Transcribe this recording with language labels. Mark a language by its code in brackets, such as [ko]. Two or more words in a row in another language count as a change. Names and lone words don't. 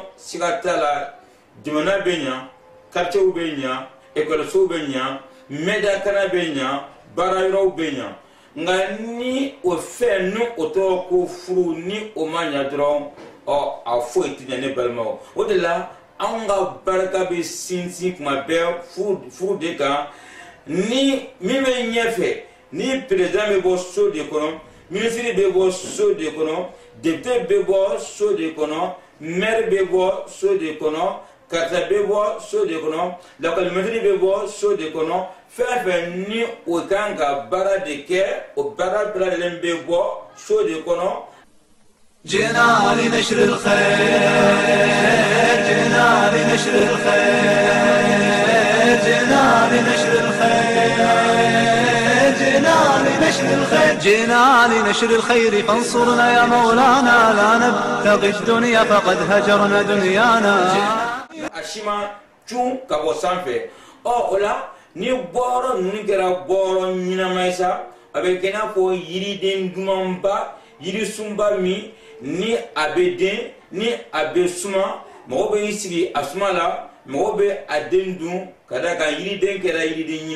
[bm] siga t'a la jamana bɛ ɲa quartierw bɛ ɲa ekɔlisow bɛ ɲa mɛdakana bɛ ɲa baara yɔrɔw bɛ ɲa nka ni o fɛn ni o tɔgɔ ko furu ni o ma ɲa dɔrɔn a foyi tɛ ɲa ne balimaw o de la anw ka barika bɛ sinsin kuma bɛɛ furu de kan ni min bɛ ɲɛfɛ ni président bɛ bɔ so de kɔnɔ ministre bɛ bɔ so de kɔnɔ député bɛ bɔ so de kɔnɔ maire bɛ bɔ so de kɔnɔ karisa bɛ bɔ so de kɔnɔ lakɔlimɛtiri bɛ bɔ so de kɔnɔ fɛn fɛn ni o kan ka baara de kɛ o baara bɛɛ lajɛlen bɛ bɔ so de kɔnɔ. [ar] جئنا لنشر الخير جئنا لنشر الخير جئنا لنشر الخير جئنا لنشر الخير جئنا لنشر الخير فانصرنا يا مولانا لا نبتغي الدنيا فقد هجرنا دنيانا. [bm] Ashima chun kabo sanfɛ o la ni bɔrɔ ninnu kɛra bɔrɔ ɲɛnama ye sa a bɛ kɛ i n'a fɔ yiriden dumanba yirisunba min ni a bɛ den ni a bɛ suma mɔgɔ bɛ sigi a suma la mɔgɔ bɛ a den dun ka da kan yiriden kɛra yiriden